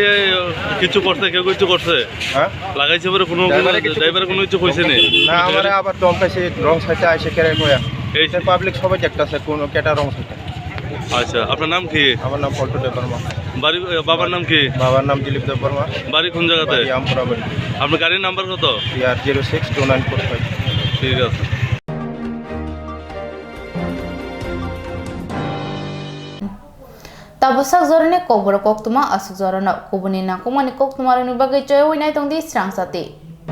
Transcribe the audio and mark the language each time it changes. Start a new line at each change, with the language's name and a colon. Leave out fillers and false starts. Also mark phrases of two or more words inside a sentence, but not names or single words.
Bangla: কিছু করতে কেউ কিছু করছে হ্যাঁ লাগাইছে পরে কোনো ড্রাইভার কোনো কিছু কইছে না আমারে আবার দম পাইছে
English: wrong side
Bangla: আইছে কেরে কয়া এই পাবলিক সবাই দেখতাছে কোন কেটা
English: wrong side
Bangla: আচ্ছা আপনার নাম কি আমার নাম পল্টু দেববর্মা বাড়ি বাবার নাম কি বাবার নাম দিলীপ দেববর্মা বাড়ি কোন জায়গাতে আমপুরা বাড়ি আপনার গাড়ির নাম্বার কত PR062945 ঠিক আছে
Kok Borok: Tabusak zorane Kokborok Koktwma asuk zorana kubuni nakumani Koktwma runi bagai joy winai tongdi Swrangchati